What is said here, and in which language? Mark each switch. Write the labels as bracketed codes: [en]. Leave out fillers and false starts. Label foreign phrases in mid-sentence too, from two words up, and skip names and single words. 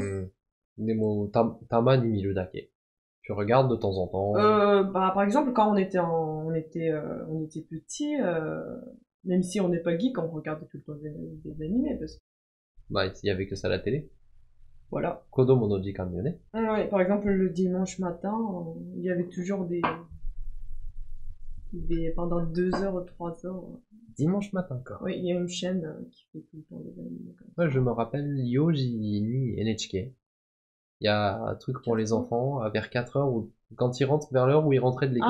[ja] ねもたまに見るだけ. [fr] Tu regardes de temps en temps. Par exemple, quand on était petit, même si on n'est pas geek, on regardait tout le temps des animés parce que. Il y avait que ça à la télé. Voilà. [ja] 子供の時間よね. [fr] Ouais, par exemple, le dimanche matin, il y avait toujours pendant 2 heures ou 3 heures. Dimanche matin, quoi. Oui, il y a une chaîne qui fait tout le temps des animés. Moi, je me rappelle [ja] 四時に [fr] NHK. Il y a un truc pour les enfants vers 4 heures où, quand ils rentrent vers l'heure où ils rentraient de l'école.